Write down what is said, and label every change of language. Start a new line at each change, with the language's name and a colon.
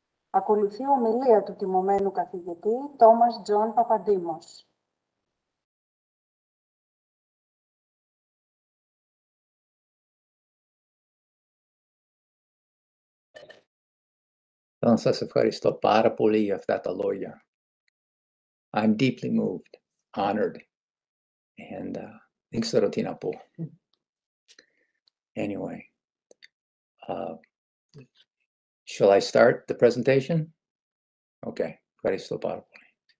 Greek: Ακολουθεί ομιλία του τιμωμένου καθηγητή Τόμας Τζον Παπαντίμος. Θα σας ευχαριστώ πάρα πολύ για αυτά τα λόγια.
English: I'm deeply moved, honored, and
Greek: δεν ξέρω τι να πω.
English: Anyway, shall I start the presentation?
Greek: Okay, ευχαριστώ πάρα πολύ.